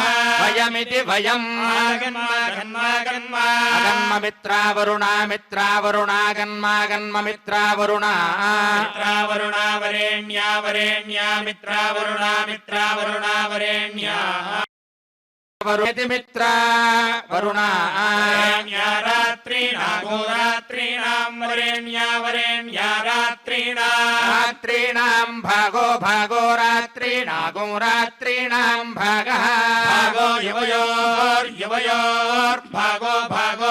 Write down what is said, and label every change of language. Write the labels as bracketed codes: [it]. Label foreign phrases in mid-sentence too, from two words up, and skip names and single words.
[sa] वयमिति वयम् अगन्म मित्रावरुणा मित्रावरुणागन्मागन्म मित्रावरुणा मित्रावरुणा वरेण्या वरेण्या मित्रावरुणा मित्रावरुणा वरेण्या వరుణిమిత్ర వరుణ రాత్రీణాగో రాత్రీణాం వరేణ్యా వరేణ్యా రాత్రీణాం భాగో భాగో రాత్రీణాగో రాత్రీణాం భాగః భాగో యువయోర్యువయోర్భాగో భాగో